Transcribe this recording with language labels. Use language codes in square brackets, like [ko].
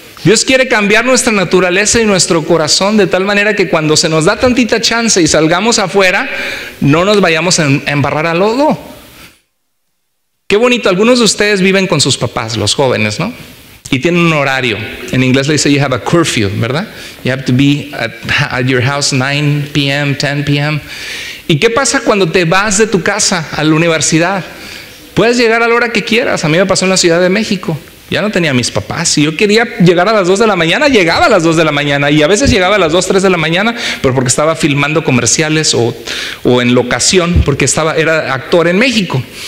[es] Dios quiere cambiar nuestra naturaleza y nuestro corazón de tal manera que cuando se nos da tantita chance y salgamos afuera, no nos vayamos a embarrar al lodo. Qué bonito, algunos de ustedes viven con sus papás, los jóvenes, ¿no? Y tienen un horario. En inglés le dice [en] you have a curfew, [es] ¿verdad? [en] You have to be at your house 9 p.m., 10 p.m. [es] ¿Y qué pasa cuando te vas de tu casa a la universidad? Puedes llegar a la hora que quieras. A mí me pasó en la Ciudad de México. Ya no tenía a mis papás. Si yo quería llegar a las 2 de la mañana, llegaba a las 2 de la mañana. Y a veces llegaba a las 2, 3 de la mañana, pero porque estaba filmando comerciales o en locación, porque era actor en México.